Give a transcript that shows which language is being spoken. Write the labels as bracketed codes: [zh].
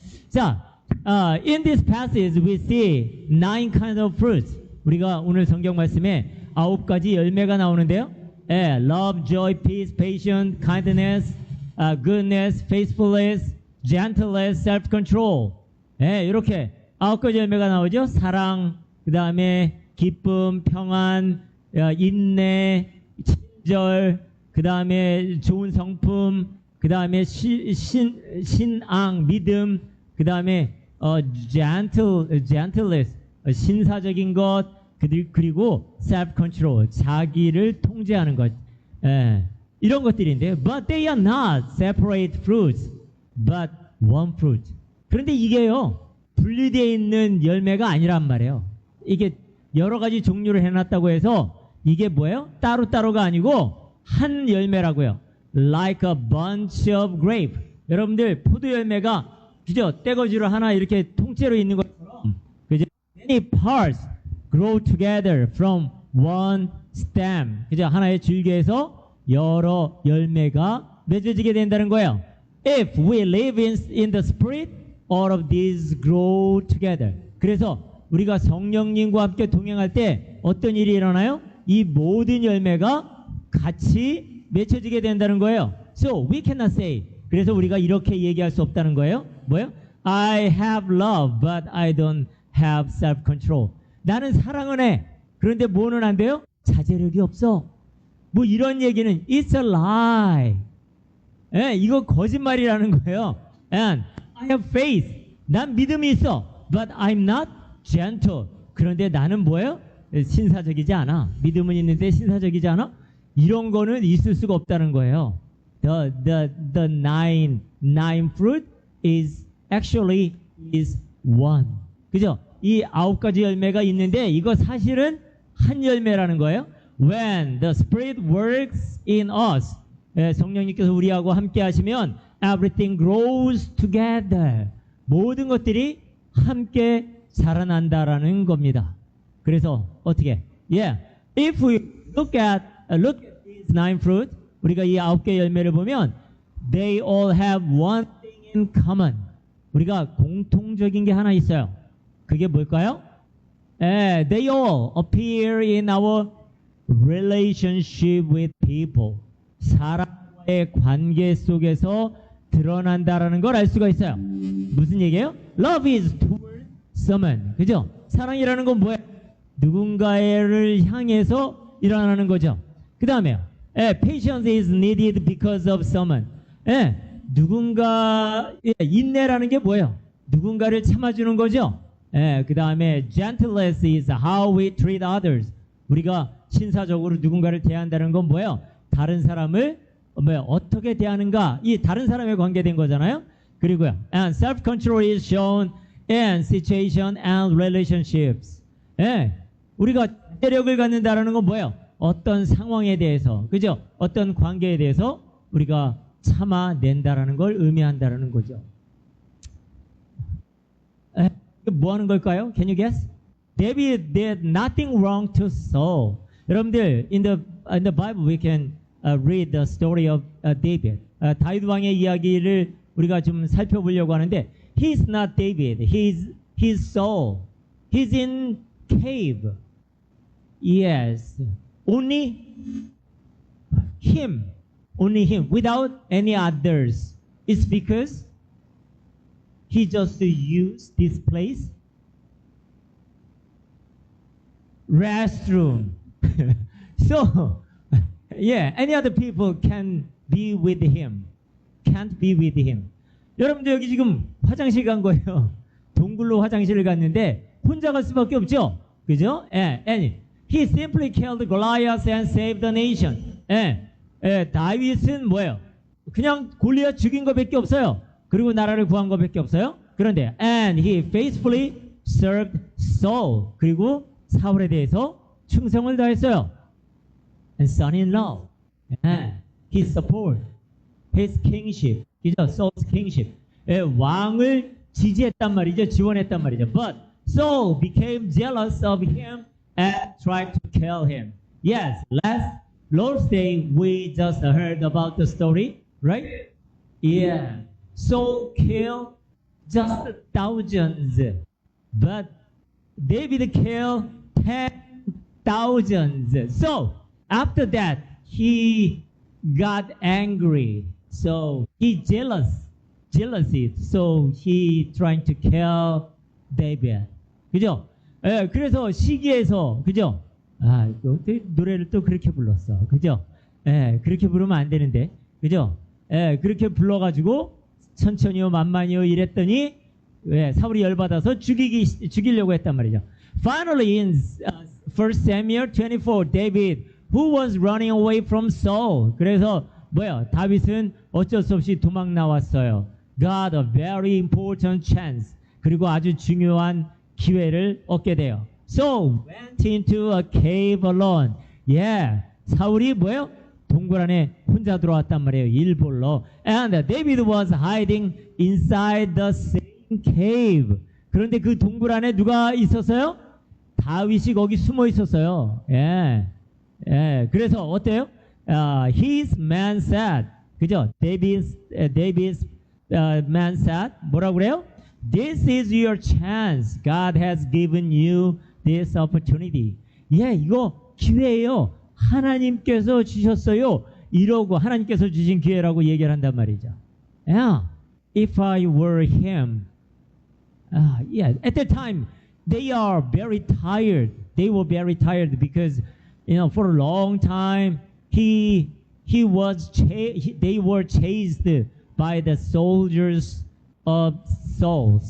[en] 자, in this passage we see 9 kinds of fruits. [ko] 우리가 오늘 성경 말씀에 9가지 열매가 나오는데요. [en] Love, joy, peace, patience, kindness, goodness, faithfulness, gentleness, self-control. [ko] 이렇게 9가지 열매가 나오죠. 사랑, 그 다음에 기쁨, 평안, 인내, 친절, 그 다음에 좋은 성품, 그 다음에 신앙, 믿음, 그 다음에 gentleness, 신사적인 것, 그리고 self-control, 자기를 통제하는 것. 이런 것들인데요. [en] But they are not separate fruits, but one fruit. [ko] 그런데 이게요, 분리되어 있는 열매가 아니란 말이에요. 이게 여러 가지 종류를 해놨다고 해서 이게 뭐예요? 따로따로가 아니고 한 열매라고요. [en] Like a bunch of grape. [ko] 여러분들 포도 열매가 그죠? 떼거지로 하나 이렇게 통째로 있는 것처럼 그죠? [en] Many parts grow together from one stem, 그죠? [ko] 하나의 줄기에서 여러 열매가 맺어지게 된다는 거예요. [en] If we live in the Spirit, all of these grow together. [ko] 그래서 우리가 성령님과 함께 동행할 때 어떤 일이 일어나요? 이 모든 열매가 같이 맺혀지게 된다는 거예요. [en] So we cannot say. [ko] 그래서 우리가 이렇게 얘기할 수 없다는 거예요. 뭐예요? [en] I have love, but I don't have self-control. [ko] 나는 사랑은 해. 그런데 뭐는 안 돼요? 자제력이 없어. 뭐 이런 얘기는 [en] it's a lie. [ko] 예, 이거 거짓말이라는 거예요. [en] And I have faith. [ko] 난 믿음이 있어. [en] But I'm not gentle. [ko] 그런데 나는 뭐예요? 신사적이지 않아. 믿음은 있는데 신사적이지 않아? 이런 거는 있을 수가 없다는 거예요. [en] The nine fruit is actually is one. [ko] 그죠? 이 9가지 열매가 있는데 이거 사실은 한 열매라는 거예요. [en] When the Spirit works in us, [ko] 성령님께서 우리하고 함께 하시면 [en] everything grows together. [ko] 모든 것들이 함께 자라난다라는 겁니다. 그래서 어떻게? Yeah. [en] If we look at these nine fruit, [ko] 우리가 이 9개 열매를 보면 [en] they all have one thing in common. [ko] 우리가 공통적인 게 하나 있어요. 그게 뭘까요? [en] They all appear in our relationship with people. [ko] 사람과의 관계 속에서 드러난다라는 걸 알 수가 있어요. 무슨 얘기예요? [en] Love is toward someone. [ko] 그죠? 사랑이라는 건 뭐예요? 누군가를 향해서 일어나는 거죠. 그 다음에요. [en] Patience is needed because of someone. [ko] 누군가 인내라는 게 뭐예요? 누군가를 참아주는 거죠. 그 다음에 [en] gentleness is how we treat others. [ko] 우리가 신사적으로 누군가를 대한다는 건 뭐예요? 다른 사람을 어떻게 대하는가, 이 다른 사람에 관계된 거잖아요. 그리고요, and self-control is shown in situation and relationships. 우리가 자제력을 갖는다라는 건 뭐예요? 어떤 상황에 대해서, 그죠? 어떤 관계에 대해서 우리가 참아낸다라는 걸 의미한다라는 거죠. 뭐 하는 걸까요? [en] Can you guess? David did nothing wrong to Saul. 여러분들, in the Bible we can read the story of David. [ko] 다윗 왕의 이야기를 우리가 좀 살펴보려고 하는데, [en] he's not David. He's Saul. He's in cave. Yes. Only him. Only him. Without any others. It's because he just used this place. Restroom. So, yeah, any other people can be with him. Can't be with him. [ko] 여러분들 여기 지금 화장실 간 거예요. 동굴로 화장실을 갔는데 혼자 갈 수밖에 없죠. 그죠? [en] And he simply killed Goliath and saved the nation. [ko] 다윗은 뭐예요? 그냥 골리앗 죽인 것밖에 없어요. 그리고 나라를 구한 것밖에 없어요. 그런데 [en] and he faithfully served Saul. [ko] 그리고 사울에 대해서 충성을 다했어요. [en] And son-in-law, he support his kingship. [ko] 그죠? [en] Saul's kingship. [ko] 왕을 지지했단 말이죠. 지원했단 말이죠. [en] But Saul became jealous of him and tried to kill him. Yes, last Lord's Day we just heard about the story, right? Yeah. Saul killed just thousands, but David killed 10,000s. So after that, he got angry. So he jealousy. So he trying to kill David. [ko] 그죠? 그래서 시기에서, 그죠? 노래를 또 그렇게 불렀어. 그죠? 그렇게 부르면 안 되는데. 그죠? 그렇게 불러가지고 천천히요, 만만히요 이랬더니, 사울이 열받아서 죽이려고 했단 말이죠. [en] Finally, in 1 Samuel 24, David, who was running away from Saul. [ko] 그래서 다윗은 어쩔 수 없이 도망 나왔어요. [en] Got a very important chance. [ko] 그리고 아주 중요한 기회를 얻게 돼요. [en] So went into a cave alone. [ko] Yeah, 사울이 동굴 안에 혼자 들어왔단 말이에요. 일벌러. [en] And David was hiding inside the same cave. [ko] 그런데 그 동굴 안에 누가 있었어요? 다윗이 거기 숨어 있었어요. 예, 그래서 어때요? [en] His man said, 그죠? David's man said, [ko] 뭐라고 그래요? [en] This is your chance. God has given you this opportunity. [ko] 예, 이거 기회예요. 하나님께서 주셨어요. 이러고 하나님께서 주신 기회라고 얘기를 한단 말이죠. [en] Yeah, if I were him, yeah, at that time they are very tired. They were very tired because, for a long time they were chased by the soldiers of Saul.